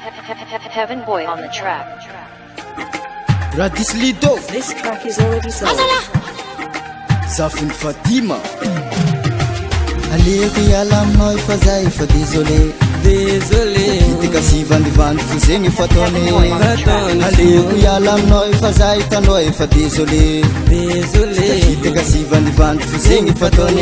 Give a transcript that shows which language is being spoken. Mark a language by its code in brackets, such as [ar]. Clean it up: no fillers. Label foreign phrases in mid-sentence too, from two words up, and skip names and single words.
[en] Heaven Boy on the track. Radis Lido. This track is already sold. Zafin Fatima. [mg] Aleko iala aminao fa zay fa désolé. Itaka sy vandivandy fo zegny fataony. Aleko iala aminao fa zay hitanao fa désolé. Itaka sy vandivandy fo zegny fataony.